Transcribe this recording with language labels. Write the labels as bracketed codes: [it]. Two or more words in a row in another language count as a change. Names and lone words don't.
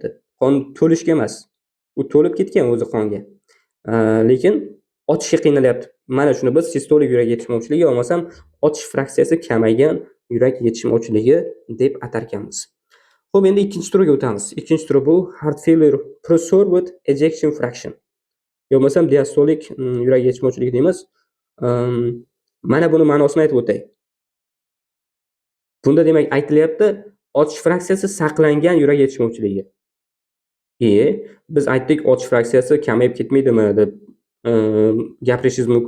[uz] Qon to'lishga emas. U to'lib ketgan o'zi qonga. Lekin otishga qiynalyapti. Mana shuni biz sistolik yurak yetishmovchiligi bo'lmasam otish fraksiyasi kamaygan yurak yetishmovchiligi deb atar ekanmiz. Xo'p, endi ikkinchi turiga o'tamiz. Ikkinchi turi bu [en] heart failure preserved with ejection fraction. [uz] Yo'lmasam diastolik yurak yetishmovchiligi deymiz. Mana buni ma'nosini aytib o'tay. Bunda demak aytilyapti, otish fraksiyasi saqlangan yurak yetishmovchiligi. Biz aytdik, otish fraksiyasi kamayib ketmaydimi deb gapirishingiz mumkin.